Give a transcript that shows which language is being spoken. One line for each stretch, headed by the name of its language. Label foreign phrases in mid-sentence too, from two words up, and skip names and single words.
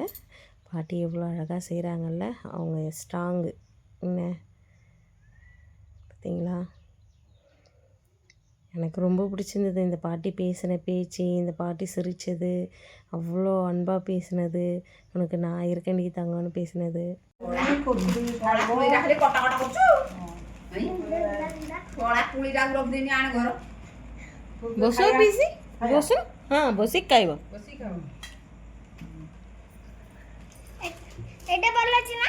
Tamil: பாட்டி எவ்வளோ அழகாக செய்கிறாங்கல்ல, அவங்க ஸ்ட்ராங்கு என்ன பார்த்திங்களா? எனக்கு ரொம்ப பிடிச்சிருந்தது இந்த பாட்டி பேசின பேச்சு, இந்த பாட்டி சிரித்தது, அவ்வளோ அன்பாக பேசினது, உனக்கு நான் இருக்கண்டி தங்கன்னு பேசினது.
Odia: ବସ ପିସି ବସ ହଁ ବସିକି ଖାଇବ। ଏଇଟା ଭଲ ଅଛି ନା?